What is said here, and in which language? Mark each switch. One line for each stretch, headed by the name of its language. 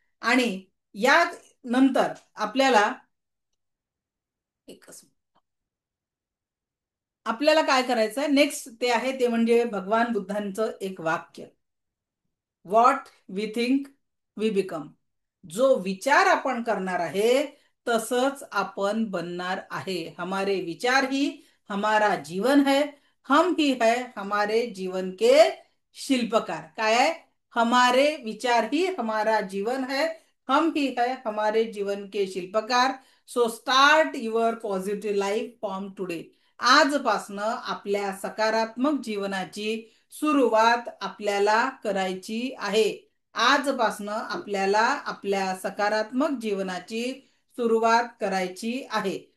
Marathi: आणि या नंतर आपल्याला एकच आपल्याला काय करायचंय नेक्स्ट ते आहे ते म्हणजे भगवान बुद्धांचं एक वाक्य,
English: What we think we become.
Marathi: जो विचार आपण करणार आहे तसंच आपण बनणार आहे.
Hindi: हमारे विचार ही हमारा जीवन है, हम ही है हमारे जीवन के शिल्पकार.
Marathi: काय आहे?
Hindi: हमारे विचार ही हमारा जीवन है, हम ही है हमारे जीवन के शिल्पकार.
English: So start your positive life from today.
Marathi: आजपासनं आपल्या सकारात्मक जीवनाची सुरुवात आपल्याला करायची आहे. आजपासनं आपल्याला आपल्या सकारात्मक जीवनाची सुरुवात करायची आहे.